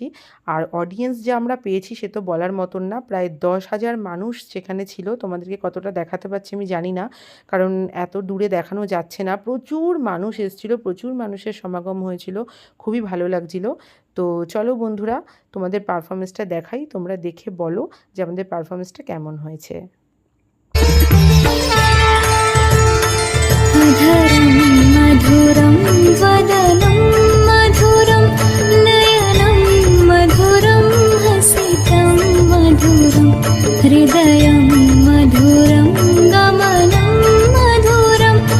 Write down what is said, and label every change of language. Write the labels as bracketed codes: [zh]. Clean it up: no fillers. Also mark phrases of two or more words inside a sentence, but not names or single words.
[bn] আর অডিয়েন্স যে আমরা পেয়েছি সে তো বলার মতন না, প্রায় 10,000 মানুষ সেখানে ছিল। তোমাদেরকে কতটা দেখাতে পারছি আমি জানি না, কারণ এত দূরে দেখানো যাচ্ছে না। প্রচুর মানুষ এসেছিলো, প্রচুর মানুষের সমাগম হয়েছিল, খুবই ভালো লাগছিল। তো চলো বন্ধুরা, তোমাদের পারফরমেন্সটা দেখাই, তোমরা দেখে বলো যে আমাদের পারফরমেন্সটা কেমন হয়েছে। [sa] मधुरं वदनं मधुरं नयनं मधुरं हसितं मधुरं हृदयं मधुरं गमनं मधुरं